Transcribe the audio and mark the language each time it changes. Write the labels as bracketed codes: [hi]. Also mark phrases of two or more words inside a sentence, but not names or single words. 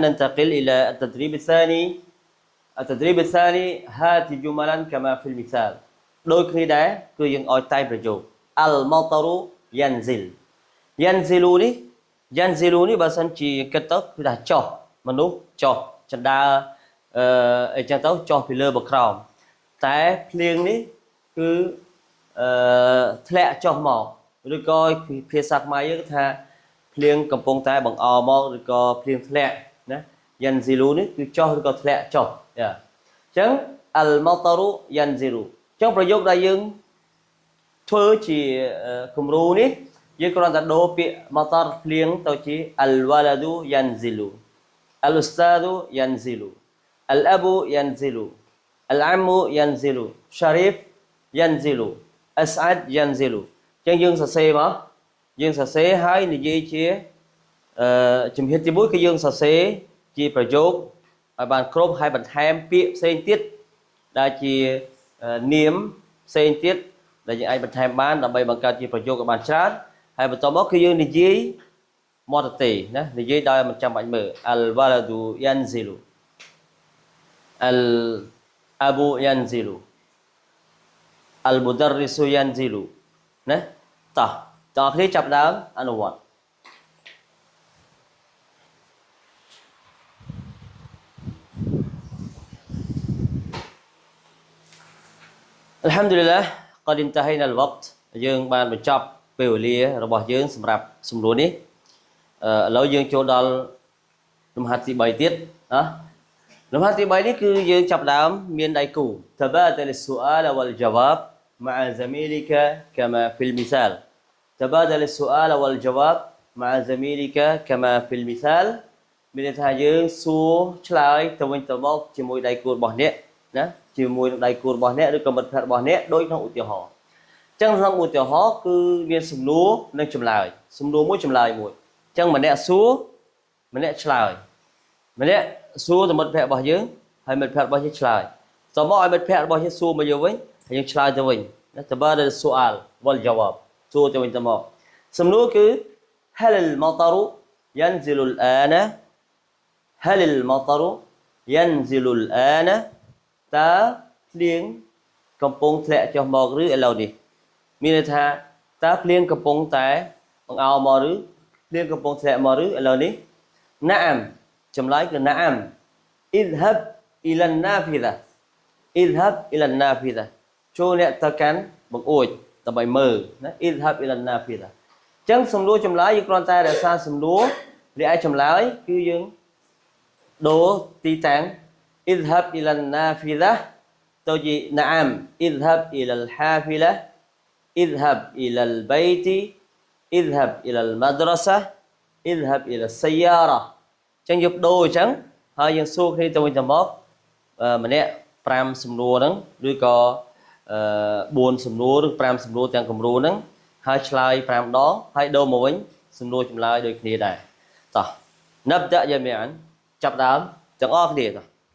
[ar] ننتقل إلى التدريب الثاني التدريب الثاني هات جملا كما في المثال [km] ដូចគ្នាដែរគឺយើងឲ្យតែប្រយោគ [ar] المطر ينزل ينزل [km] នេះបើសិនជាគិតទៅគឺថាចុះមនុស្សចុះចណ្ដើអីចឹងទៅ ចុះពីលើមកក្រោមតែភ្លៀងនេះគឺធ្លាក់ចុះមកឬក៏ភាសាខ្មែរយើងថាភ្លៀងកំពុងតែបង្អមកឬក៏ភ្លៀងធ្លាក់ណាយ៉ាន់ស៊ីលូនេះគឺចុះឬក៏ធ្លា ក់ចុះអញ្ចឹង [ar] المطر ينزل [km] អញ្ចឹងប្រយោគដែលយើងធ្វើជាគំរូនេះយើងគ្រាន់តែដូរពាក្យ matar ភ្លៀងទៅជា [ar] الولد ينزل الأستاذ ينزل الأب ينزل العم ينزل شريف ينزل أسعد ينزل [km] អញ្ចឹងយើងសរសេរមកយើងសរសេរហើយនិយាយជាជំហានទី 1គឺយើងសរសេរជាប្រយោគឲ្យបានគ្រប់ហើយបន្ថែមពាក្យផ្សេងទៀតដែលជានាមផ្សេងទៀតដែលយើងអាចបន្ថែមបានដើម្បីបង្កើតជាប្រយោគឲ្យបានច្រើនហើយបន្តមកគឺយើងនិយាយមកទទេណានិយាយដោយមិនចាំបាច់មើល [ar] الولد ينزل الأب ينزل المدرس ينزل [km] ណាតោះតើគ្នាចាប់ដើមអនុវត្ត [ar] الحمد لله قد انتهينا الوقت [km] យើងបានបញ្ចប់ពេលវេលារបស់យើងសម្រាប់សម្រួលនេះឥឡូវយើងចូលដល់លំហាត់ទី3ទៀតណាលំហាត់ទី3នេះគឺយើងចាប់ដើមមានដៃគូ [ar] تبادل السؤال والجواب مع زميلك كما في المثال تبادل السؤال والجواب مع زميلك كما في المثال [km] មានន័យថាយើងសួរឆ្លើយទៅវិញទៅមកជាមួយ ដៃគូរបស់អ្នកណាជាមួយនឹងដៃគូរបស់អ្នកឬក៏មិត្តភក្តិរបស់អ្នកដូចក្នុងឧទាហរណ៍អញ្ចឹងក្នុងឧទាហរណ៍គឺមានសំណួរនិងចម្លើយសំណួរមួយចម្លើយមួយអញ្ចឹងម្នាក់សួរម្នាក់ឆ្លើយម្នាក់សួរទៅមិត្តភក្តិរបស់យើងហើយមិត្តភក្តិរបស់យើងឆ្លើយតមកឲ្យមិត្តភក្តិរបស់យើងសួរមកយើងវិញហើយយើងឆ្លើយទៅវិញណា [ar] تبادل السؤال والجواب [km] សួរទៅវិញទៅមកសំណួរគឺ [ar] هل المطر ينزل الآن هل المطر ينزل الآن [km] តើភ្លៀងកំពុងធ្លាក់ចុះមកឬឥឡូវនេះមានន័យថាតើភ្លៀងកំពុងតែបង្អោមកឬភ្លៀងកំពុងធ្លាក់មកឬឥឡូវនេះណាអាំចម្លើយ គឺណាអាំ [ar] اذهب الى النافذه اذهب الى النافذه [km] ចូលអ្នកទៅកាន់បង្អួចដើម្បីមើលណា [ar] اذهب الى النافذه [km] ចឹងសំណួរចម្លើយយើងគ្រាន់ តែរក្សាសំណួររីឯចម្លើយគឺយើងដូរទីតាំង [ar] اذهب الى النافذه [km] ទៅជា [ar] نعم اذهب الى الحافلة اذهب الى البيت اذهب الى المدرسة اذهب الى السيارة [km] ចឹងយកដូរអញ្ចឹងហើយយើងសួរគ្នាទៅវិញទៅមកម្នាក់5សំណួរហ្នឹងឬក៏4សំណួរឬ5សំណួរទាំងគំរូហ្នឹងហើយឆ្លើយ5ដងហើយដូរមកវិញសំណួរចម្លើយដូចគ្នាដែរតោះ [ar] نبدأ جميعا [km] ចាប់ដើមទាំងអស់គ្នាតោះ